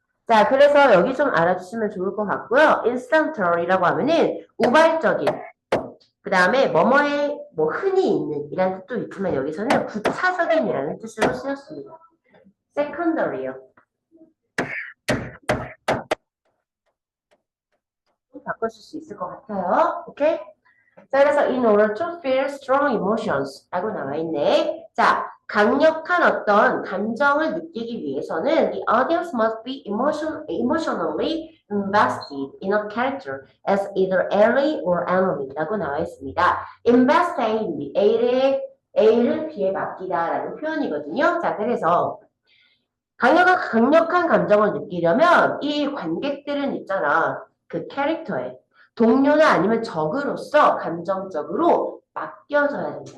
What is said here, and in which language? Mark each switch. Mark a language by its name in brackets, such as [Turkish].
[Korean] 자, 그래서 여기 좀 알아주시면 좋을 것 같고요. instantaneously라고 하면은 우발적인, 그 다음에 뭐뭐에 뭐 흔히 있는 이라는 뜻도 있지만 여기서는 부차적인이라는 뜻으로 쓰였습니다. secondary요. 바꿔줄 수 있을 것 같아요. 오케이? 자, 그래서 [English] in order to feel strong emotions [Korean] 라고 나와 있네. 자, 강력한 어떤 감정을 느끼기 위해서는 [English] the audience must be emotionally invested in a character as either ally or enemy [Korean] 라고 나와 있습니다. invested, A를 B에 맡기다 라는 표현이거든요. 자, 그래서 강력한 감정을 느끼려면 이 관객들은 있잖아. 그 캐릭터에 동료나 아니면 적으로서 감정적으로 맡겨져야 된다.